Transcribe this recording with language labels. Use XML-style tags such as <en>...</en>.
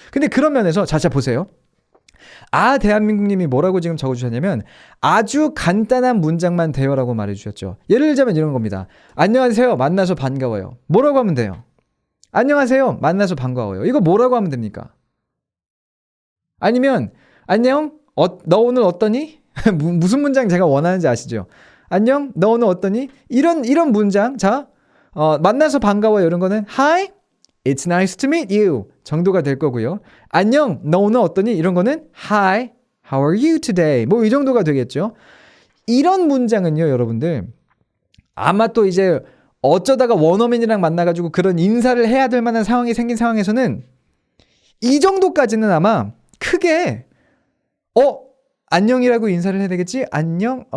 <ko>근데 그런 면에서 자자 보세요. 아 대한민국님이 뭐라고 지금 적어주셨냐면 아주 간단한 문장만 돼요라고 말해주셨죠. 예를 들자면 이런 겁니다. 안녕하세요. 만나서 반가워요. 뭐라고 하면 돼요? 안녕하세요. 만나서 반가워요. 이거 뭐라고 하면 됩니까? 아니면 안녕? 너 오늘 어떠니? 무슨 문장 제가 원하는지 아시죠? 안녕? 너 오늘 어떠니? 이런 문장. 자, 만나서 반가워요. 이런 거는</ko> <en>Hi, it's nice to meet you</en> <ko>정도가 될 거고요. 안녕, 너 오늘 어떠니? 이런 거는</ko> <en>Hi, how are you today?</en> <ko>뭐 이 정도가 되겠죠. 이런 문장은요, 여러분들 아마 또 이제 어쩌다가 원어민이랑 만나가지고 그런 인사를 해야 될 만한 상황이 생긴 상황에서는 이 정도까지는 아마 크게 안녕이라고 인사를 해야 되겠지? 안녕?</ko>